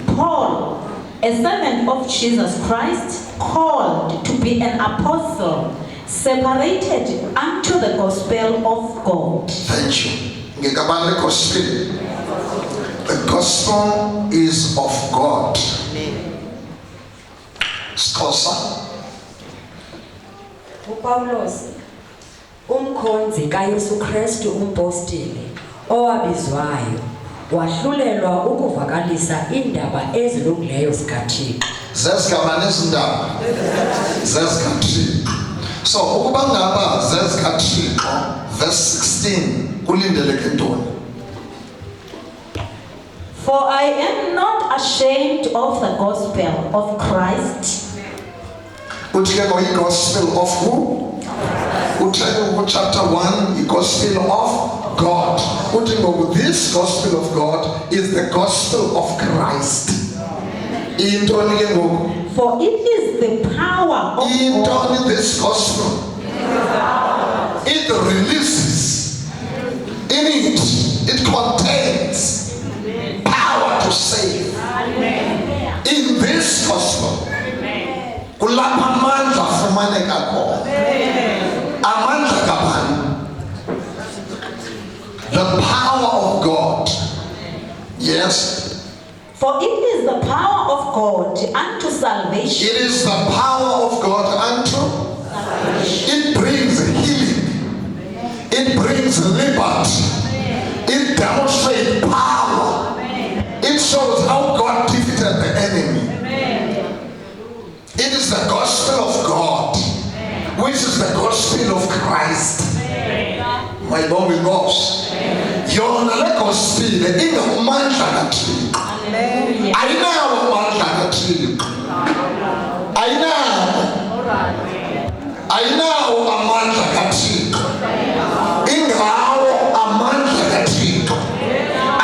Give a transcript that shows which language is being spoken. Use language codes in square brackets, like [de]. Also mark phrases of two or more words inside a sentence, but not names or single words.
[en] Paul, a servant of Jesus Christ, called to be an apostle, separated unto the gospel of God. Thank you. The gospel is of God. Scosa. [xh] Paulos, umkhonzi kaYesu Kristu umpostili owabizwayo wahlulelwa ukuvakalisa indaba ezilungileyo zikaThixo. Zezigaba nezindaba zezikaThixo. So ukuba ngaba zezikaThixo, verse 16 kulindeleke ntoni? [en] For I am not ashamed of the gospel of Christ. [xh] Uthi ke ngoyi- [en] gospel of who? [xh] Uthi chapter 1, [en] the gospel of God. [xh] Uthi ngoku [en] this gospel of God is the gospel of Christ. [xh] Intoni ke ngoku? [en] For it is the power of God. [xh] Intoni [en] this gospel? It releases in it contains power to save. In this gospel [xh] kulapha amandla afumaneka khona. Amandla kabani? [en] The power of God. Yes. For it is the power of God unto salvation. It is the power of God unto. It brings healing. It brings liberty. It demonstrates power. It shows how God defeated the enemy. It is the gospel of God, which is the gospel of Christ. My Lord with us. [xh] Yona le gospel ingamandla kaThixo. Ayinawo amandla kaThixo. Ayinawo amandla kaThixo. Ingawo amandla kaThixo.